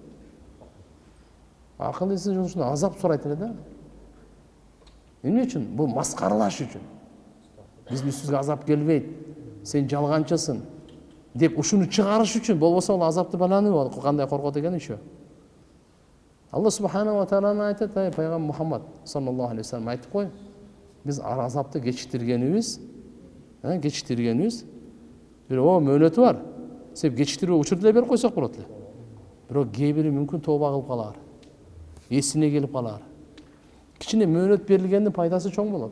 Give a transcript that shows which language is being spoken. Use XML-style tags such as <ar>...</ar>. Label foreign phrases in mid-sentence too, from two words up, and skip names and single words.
<ky>Акыл эси жокчун азап сурайт эле да. Эмне үчүн? Бул маскаралаш үчүн. Биздин үстүбүзгө азап келбейт. Сен жалганчысың деп ушуну чыгарыш үчүн, болбосо ал азапты баланы кандай коргот экен еще. Алла</ky> <ar>سبحانه وتعالى</ar> <ky>айтат, пайгамбар Мухаммад</ky> <ar>صلى الله عليه وسلم</ar> <ky>айтып кой. Биз азапты кечиктиргенибиз, бир мөөнөтү бар. Сен кечиктирүү учур деле берип койсок болот эле. Бирок кээ бири мүмкүн тооба кылып калар. Эсине келип калар. Кичине мөөнөт берилгендин пайдасы чоң болот.</ky>